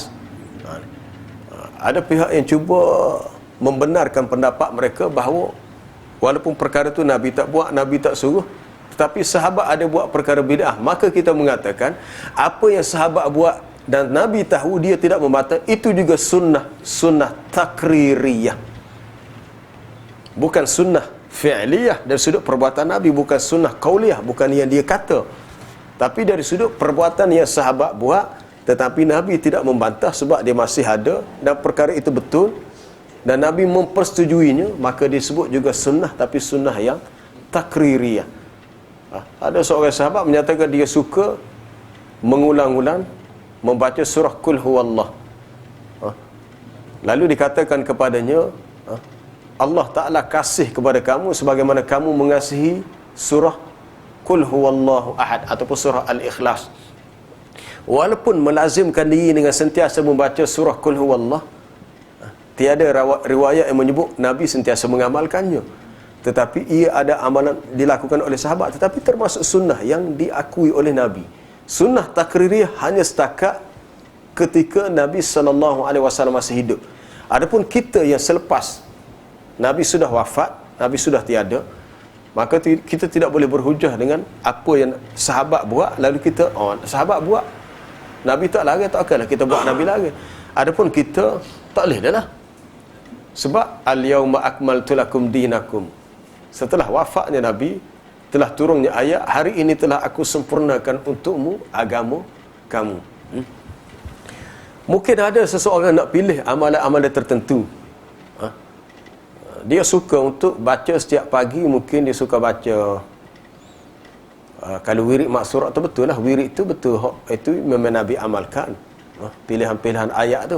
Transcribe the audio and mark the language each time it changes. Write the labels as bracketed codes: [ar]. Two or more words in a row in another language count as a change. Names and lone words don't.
[ms] Ada pihak yang cuba membenarkan pendapat mereka bahawa walaupun perkara tu Nabi tak buat, Nabi tak suruh, tetapi sahabat ada buat perkara bid'ah. Maka kita mengatakan apa yang sahabat buat dan Nabi tahu dia tidak membantah, itu juga sunnah takririyah, bukan sunnah fi'liyah. Dari sudut perbuatan Nabi, bukan sunnah qauliyah, bukan yang dia kata, tapi dari sudut perbuatan yang sahabat buat, tetapi Nabi tidak membantah sebab dia masih ada dan perkara itu betul dan Nabi mempersetujuinya, maka disebut juga sunnah, tapi sunnah yang takririyah. Ada seorang sahabat menyatakan dia suka mengulang-ulang membaca surah Qul Huwallah. Lalu dikatakan kepadanya, Allah Ta'ala kasih kepada kamu sebagaimana kamu mengasihi surah Qul Huwallahu Ahad ataupun surah Al-Ikhlas. Walaupun melazimkan diri dengan sentiasa membaca surah Qul Huwallah, tiada riwayat yang menyebut Nabi sentiasa mengamalkannya, tetapi ia ada amalan dilakukan oleh sahabat, tetapi termasuk sunnah yang diakui oleh Nabi. Sunnah takririyah hanya setakat ketika Nabi SAW masih hidup. Adapun kita yang selepas Nabi sudah wafat, Nabi sudah tiada, maka kita tidak boleh berhujah dengan apa yang sahabat buat, lalu kita sahabat buat, Nabi tak larang, tak akanlah kita buat Nabi larang. Adapun kita tak boleh dah lah. [ar] Sebab اليوم أكملت لكم دينكم, [ms] setelah wafatnya Nabi telah turunnya ayat, hari ini telah aku sempurnakan untukmu agama kamu. Mungkin ada seseorang nak pilih amalan-amalan tertentu. Dia suka untuk baca setiap pagi, mungkin dia suka baca kalau wirid maksurat tu betul lah, wirid tu betul, itu memang Nabi amalkan, pilihan-pilihan ayat tu.